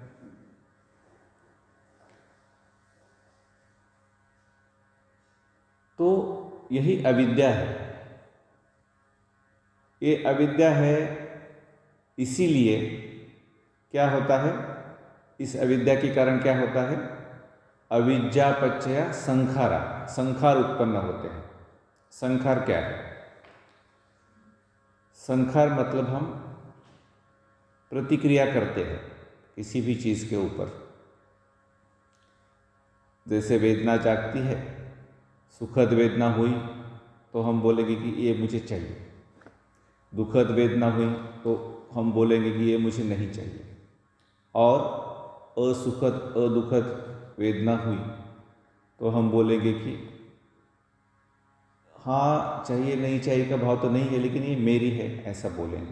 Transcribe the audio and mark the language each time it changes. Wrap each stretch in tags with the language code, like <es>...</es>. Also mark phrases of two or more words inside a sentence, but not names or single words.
<hi>तो यही अविद्या है। ये अविद्या है, इसीलिए क्या होता है? इस अविद्या के कारण क्या होता है?</hi> <pi>अविद्या पच्चया संखारा,</pi> <hi>संखार उत्पन्न होते हैं। संखार क्या है? संखार मतलब हम प्रतिक्रिया करते हैं किसी भी चीज़ के ऊपर, जैसे वेदना जागती है, सुखद वेदना हुई तो हम बोलेंगे कि ये मुझे चाहिए, दुखद वेदना हुई तो हम बोलेंगे कि ये मुझे नहीं चाहिए, और असुखद अदुखद वेदना हुई तो हम बोलेंगे कि हाँ चाहिए नहीं चाहिए का भाव तो नहीं है, लेकिन ये मेरी है, ऐसा बोलेंगे।</hi>